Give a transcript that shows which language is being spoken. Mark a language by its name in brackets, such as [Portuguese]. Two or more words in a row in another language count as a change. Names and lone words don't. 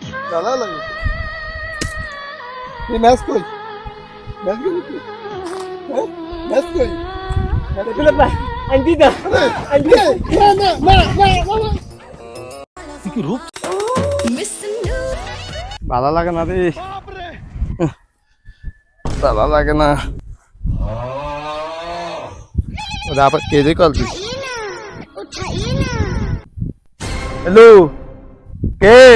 [Bangla] জ্বালা লাগে তুই ম্যাচ কই ম্যাচ কই তুই হ্যাঁ ম্যাচ কই [Malay] Kenapa? Anjing dah. Anjing. [Bangla] না ভালো লাগে না রে ভালো লাগে না ওরা আবার কেঁদে কল দিস হ্যালো কে